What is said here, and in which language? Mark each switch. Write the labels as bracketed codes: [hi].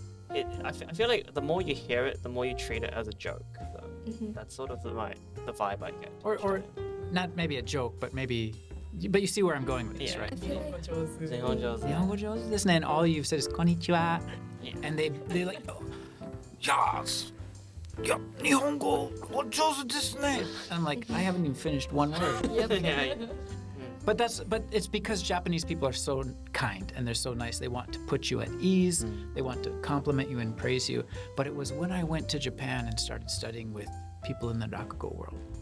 [en] I feel like the more you hear it, the more you treat it as a joke, though. That's sort of the vibe I get. Or not maybe a joke, but you see where I'm going with this, Yeah. right? [ja] 日本語上手。日本上手。日本語上手ですね. [en] And all you've said is konnichiwa. Yeah. And they like, oh, yes. [ja] Yeah, 日本語上手ですね. [en] And I'm like, I haven't even finished one word. yeah. But it's because Japanese people are so kind and they're so nice. They want to put you at ease. They want to compliment you and praise you. But it was when I went to Japan and started studying with people in the Rakugo world.